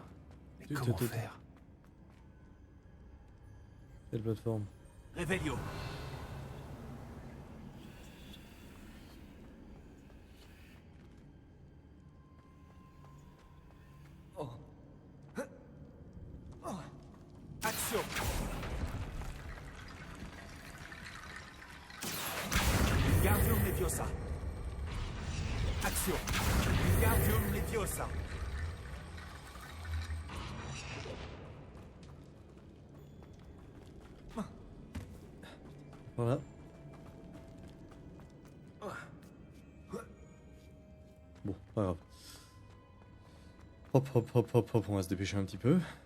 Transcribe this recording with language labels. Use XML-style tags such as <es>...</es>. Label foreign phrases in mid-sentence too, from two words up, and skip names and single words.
<fr>Mais Tout, comment tout, tout. faire? Quelle plateforme? Revelio. Action. Wingardium Leviosa. Action. Wingardium Leviosa. Voilà. Bon, pas grave. Hop, hop, hop, hop, hop, on va se dépêcher un petit peu.</fr>